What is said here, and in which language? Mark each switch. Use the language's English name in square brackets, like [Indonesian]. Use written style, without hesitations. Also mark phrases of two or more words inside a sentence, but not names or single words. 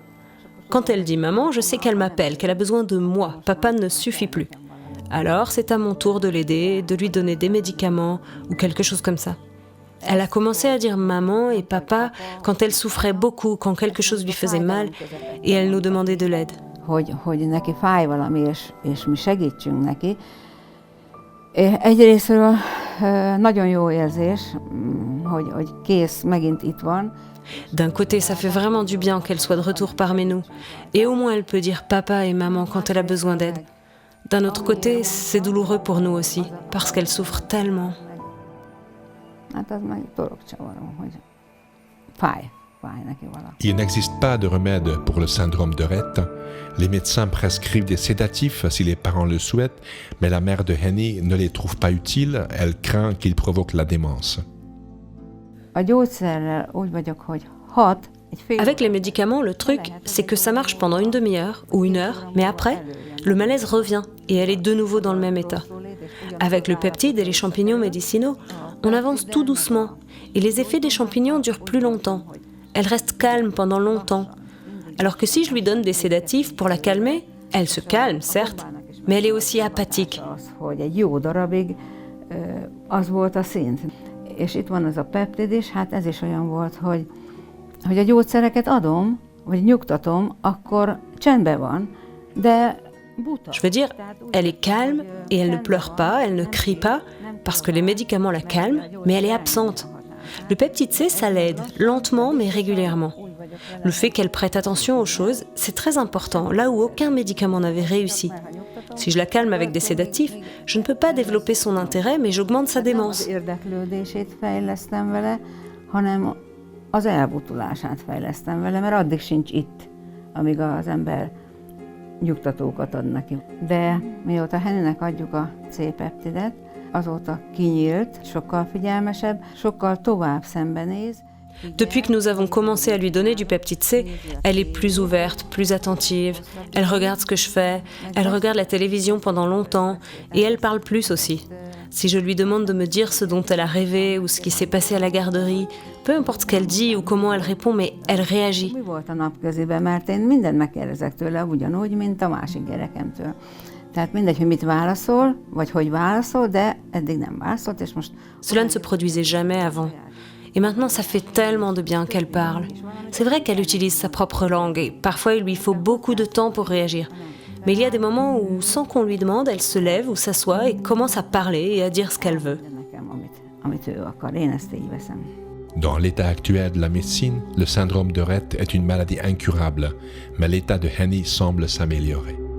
[French] Quand elle dit maman, je sais qu'elle m'appelle, qu'elle a besoin de moi. Papa ne suffit plus. Alors, c'est à mon tour de l'aider, de lui donner des médicaments ou quelque chose comme ça. Elle a commencé à dire maman et papa quand elle souffrait beaucoup, quand quelque chose lui faisait mal, et elle nous demandait de l'aide. [Hungarian] Hogy neki fáj valami, és mi segítsünk neki. Egyrésztről nagyon jó érzés, hogy kész, megint itt van. [French] D'un côté, ça fait vraiment du bien qu'elle soit de retour parmi nous. Et au moins, elle peut dire papa et maman quand elle a besoin d'aide. D'un autre côté, c'est douloureux pour nous aussi, parce qu'elle souffre tellement. [Hungarian] Hát az meg torokcsavaró, hogy fáj neki valami. [French] Il n'existe pas de remède pour le syndrome de Rett. Les médecins prescrivent des sédatifs si les parents le souhaitent, mais la mère de Henny ne les trouve pas utiles, elle craint qu'ils provoquent la démence. [Hungarian] A gyógyszerrel úgy vagyok, hogy hat. [French] Avec les médicaments, le truc, c'est que ça marche pendant une demi-heure ou une heure, mais après, le malaise revient et elle est de nouveau dans le même état. Avec le peptide et les champignons médicinaux, on avance tout doucement et les effets des champignons durent plus longtemps. Elle reste calme pendant longtemps. Alors que si je lui donne des sédatifs pour la calmer, elle se calme, certes, mais elle est aussi apathique. [Hungarian] És itt van az a peptid is, hát ez is olyan volt, hogy a gyógyszereket adom, vagy nyugtatom, akkor csendben van, de buta. [French] Je veux dire, elle est calme et elle ne pleure pas, elle ne crie pas, parce que les médicaments la calment, mais elle est absente. Le peptide C, ça l'aide, lentement mais régulièrement. Le fait qu'elle prête attention aux choses, c'est très important, là où aucun médicament n'avait réussi. Si je la calme avec des sédatifs, je ne peux pas développer son intérêt, mais j'augmente sa démence. [Hungarian] Az elbutulását fejlesztem vele, mert addig sincs itt, amíg az ember nyugtatókat ad neki. De mióta Hennynek adjuk a C-peptidet, azóta kinyílt, sokkal figyelmesebb, sokkal tovább szembenéz. [French] Depuis que nous avons commencé à lui donner du peptide C, elle est plus ouverte, plus attentive, elle regarde ce que je fais, elle regarde la télévision pendant longtemps et elle parle plus aussi. Si je lui demande de me dire ce dont elle a rêvé ou ce qui s'est passé à la garderie, peu importe ce qu'elle dit ou comment elle répond, mais elle réagit. [Hungarian] Mi volt a napköziben, mert én mindent megkérdezek tőle, ugyanúgy, mint a másik gyerekemtől. Tehát mindegy, hogy mit válaszol, vagy hogy válaszol, de eddig nem válaszolt, és most... [French] Cela ne se produisait jamais avant. Et maintenant, ça fait tellement de bien qu'elle parle. C'est vrai qu'elle utilise sa propre langue et parfois il lui faut beaucoup de temps pour réagir. Mais il y a des moments où, sans qu'on lui demande, elle se lève ou s'assoit et commence à parler et à dire ce qu'elle veut. Dans l'état actuel de la médecine, le syndrome de Rett est une maladie incurable, mais l'état de Henny semble s'améliorer.